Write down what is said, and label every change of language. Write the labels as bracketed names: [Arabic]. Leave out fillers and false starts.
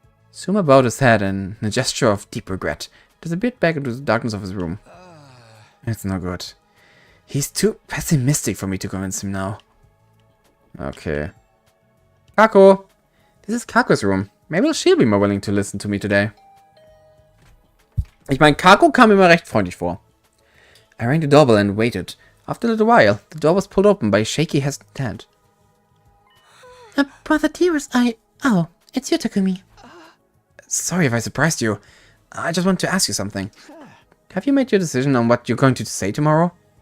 [English] Suma bowed his head in a gesture of deep regret, disappeared back into the darkness of his room. It's no good. He's too pessimistic for me to convince him now. Okay. Kako! This is Kako's room. Maybe she'll be more willing to listen to me today. [German] Ich meine, Kako kam mir immer recht freundlich vor. [English] I rang the doorbell and waited. After a little while, the door was pulled open by a shaky, hesitant hand. Brother Dearest, Oh, it's you, Takumi. Sorry if I surprised you. I just want to ask you something. Have you made your decision on what you're going to say tomorrow?